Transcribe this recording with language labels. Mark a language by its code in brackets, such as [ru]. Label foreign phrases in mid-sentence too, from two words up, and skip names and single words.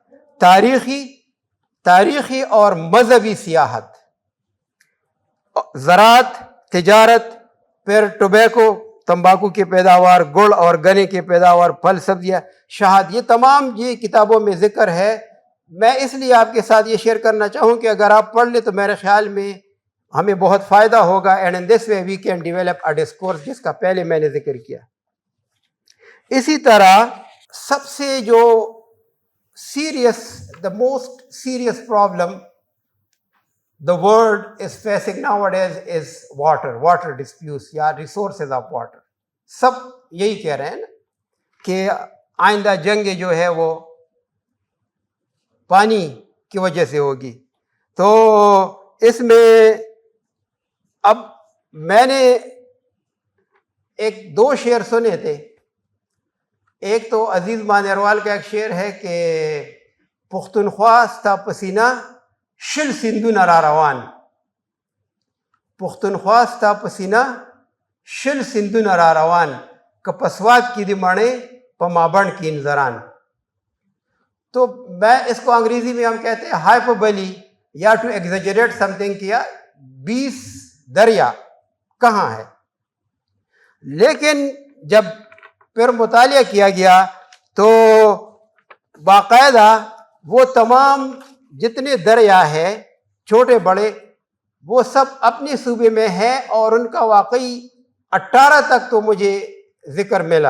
[ur] تاریخی اور مذہبی سیاحت, زراعت, تجارت, پھر ٹوبیکو, تمباکو کی پیداوار, گڑ اور گنے کی پیداوار, پھل, سبزیاں, شہد, یہ تمام یہ کتابوں میں ذکر ہے. میں اس لیے آپ کے ساتھ یہ شیئر کرنا چاہوں کہ اگر آپ پڑھ لیں تو میرے خیال میں ہمیں بہت فائدہ ہوگا, [en] and in this way we can develop a discourse, [ur] جس کا پہلے میں نے ذکر کیا. اسی طرح سب سے جو سیریس, [en] the most serious problem the world is facing nowadays is water disputes یا resources of water. [ur] سب یہی کہہ رہے ہیں نا کہ آئندہ جنگ جو ہے وہ پانی کی وجہ سے ہوگی. تو اس میں اب میں نے ایک 2 شعر سنے تھے. ایک تو عزیز مانیروال کا ایک شعر ہے کہ [ps] پختونخوا ستا پسینہ شل سندون را روان، پختونخوا ستا پسینہ شل سندون را روان، کہ پسواد کی دی مانے پا مابن کی انزران. [ur] تو میں اس کو انگریزی میں ہم کہتے ہیں ہائپربلی یا [en] to exaggerate something [ur] کیا. 20 دریا کہاں ہے؟ لیکن جب پھر مطالعہ کیا گیا تو باقاعدہ وہ تمام جتنے دریا ہے چھوٹے بڑے وہ سب اپنے صوبے میں ہیں، اور ان کا واقعی 18 تک تو مجھے ذکر ملا.